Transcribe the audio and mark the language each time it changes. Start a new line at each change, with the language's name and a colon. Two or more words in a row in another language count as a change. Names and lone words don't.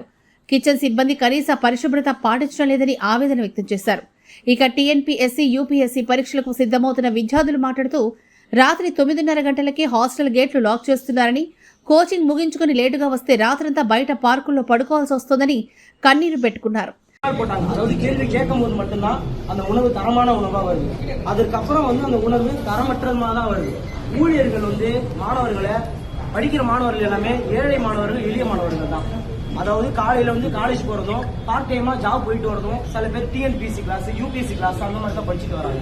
Telugu: కిచెన్ సిబ్బంది కనీస పరిశుభ్రత పాటించడం లేదని ఆవేదన వ్యక్తం చేశారు. ఇక టీఎన్పీఎస్సీ, యూపీఎస్సీ పరీక్షలకు సిద్ధమవుతున్న విద్యార్థులు మాట్లాడుతూ రాత్రి 9:30 గంటలకే హాస్టల్ గేట్లు లాక్ చేస్తున్నారని, కోచింగ్ ముగించుకుని లేటుగా వస్తే రాత్రంతా బయట పార్కుల్లో పడుకోవాల్సి వస్తోందని కన్నీరు పెట్టుకున్నారు.
Tamil: அதாவது கேள்வி கேட்கும் போது மட்டும்தான் அந்த உணவு தரமான உணவா வருது. அதுக்கப்புறம் அந்த உணவு தரமற்றமா தான் வருது. ஊழியர்கள் மாணவர்களை படிக்கிற மாணவர்கள் எல்லாமே ஏழை மாணவர்கள், எளிய மாணவர்கள் தான். அதாவது காலையில காலேஜ் போறதும், பார்ட் டைமா ஜாப் போயிட்டு வரதும், சில பேர் டிஎன்பிஎஸ்சி கிளாஸ், யூபிஎஸ்சி கிளாஸ் அந்த மாதிரி தான் படிச்சுட்டு வராங்க.